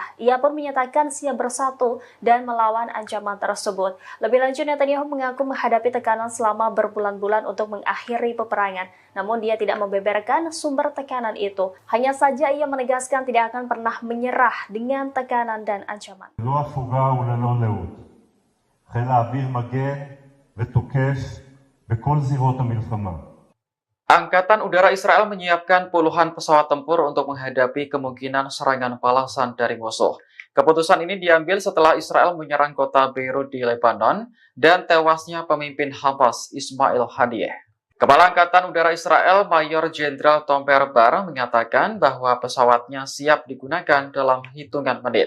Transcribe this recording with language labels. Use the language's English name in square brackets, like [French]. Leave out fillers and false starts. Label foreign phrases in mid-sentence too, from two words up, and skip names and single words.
[Indonesian] Ia pun menyatakan siap bersatu dan melawan ancaman tersebut. Lebih lanjut, Netanyahu mengaku menghadapi tekanan selama berbulan-bulan untuk mengakhiri peperangan. Namun dia tidak membeberkan sumber tekanan itu. Hanya saja ia menegaskan tidak akan pernah menyerah dengan tekanan dan ancaman. [Hebrew] חיל האוויר מגן ותוקף בכל זירות המלחמה. [Indonesian] Angkatan Udara Israel menyiapkan puluhan pesawat tempur untuk menghadapi kemungkinan serangan balasan dari musuh. Keputusan ini diambil setelah Israel menyerang kota Beirut di Lebanon dan tewasnya pemimpin Hamas Ismail Haniyeh. Kepala Angkatan Udara Israel Mayor Jenderal Tom Perbar mengatakan bahwa pesawatnya siap digunakan dalam hitungan menit.